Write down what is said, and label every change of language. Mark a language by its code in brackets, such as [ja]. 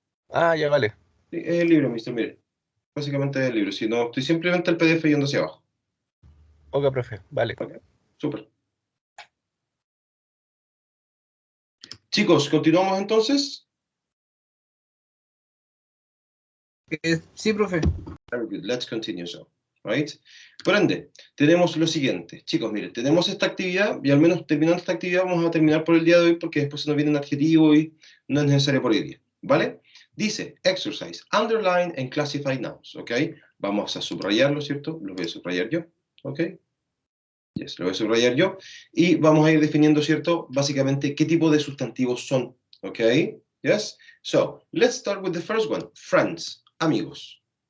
[es] Ah, ya vale. Sí, es el libro, mister, mire. Básicamente es el libro, si no, estoy simplemente el PDF yendo hacia abajo. Ok, profe, vale. Ok, súper. Chicos, ¿continuamos entonces? Sí, profe. [en] Very good, let's continue so, right? [es] Por ende, tenemos lo siguiente. Chicos, miren, tenemos esta actividad, y al menos terminando esta actividad vamos a terminar por el día de hoy, porque después se nos viene un adjetivo y no es necesario por hoy día, ¿vale? Dice, [en] exercise, underline and classify nouns, [es] ¿ok? Vamos a subrayarlo, ¿cierto? Lo voy a subrayar yo, ¿ok? Yes, lo voy a subrayar yo. Y vamos a ir definiendo, ¿cierto? Básicamente, qué tipo de sustantivos son, ¿ok? [en] Yes? So, let's start with the first one, friends, amigos.